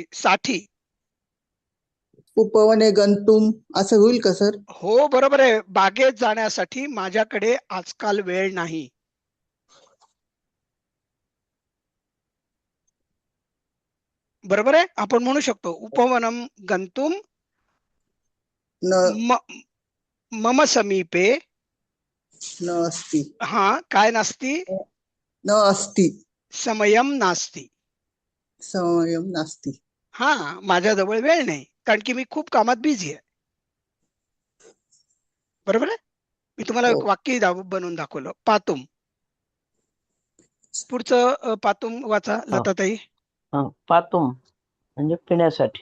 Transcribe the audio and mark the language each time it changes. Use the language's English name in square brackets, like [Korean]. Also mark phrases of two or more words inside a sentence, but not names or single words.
[Marathi] साठी. [Sanskrit] उपवने गंतुम [Marathi] असं होईल का सर? हो, बरोबर आहे. बागेत जाण्यासाठी माझ्याकडे आजकाल वेळ नाही. बरोबर आहे. आपण म्हणू शकतो [Sanskrit] उपवनम गंतुम न मम समीपे. न अस्ति. [Marathi] हा, काय नास्ती? [Sanskrit] न अस्ति. समयम नास्ती. समयम नास्ति. [Marathi] हा, माझ्याजवळ वेळ नाही कारण की मी खूप कामात बिझी आहे. बरोबर आहे. मी तुम्हाला हो. एक वाक्य बनवून दाखवलं. पातुम. पुढचं पातुम वाचा लताताई. पातुम म्हणजे पिण्यासाठी.